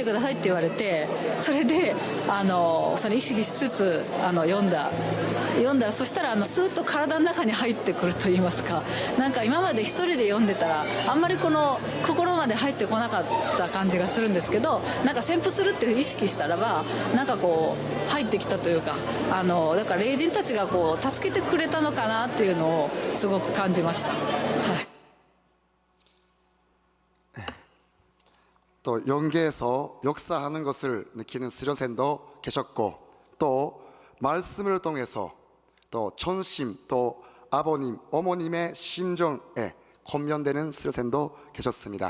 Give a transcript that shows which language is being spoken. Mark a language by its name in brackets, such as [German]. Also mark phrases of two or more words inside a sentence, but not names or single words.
[Japanese] くださいって言われて、それでそれ意識しつつ読んだら、そしたらスーッと体の中に入ってくると言いますか、なんか今まで一人で読んでたらあんまりこの心まで入ってこなかった感じがするんですけど、なんか宣布するって意識したらばなんかこう入ってきたというか、だから霊人たちがこう助けてくれたのかなっていうのをすごく感じました。はい。 [Korean] 또 연계에서 역사하는 것을 느끼는 수련생도 계셨고, 또 말씀을 통해서 또 전심, 또 아버님, 어머님의 심정에 권면되는 수련생도 계셨습니다.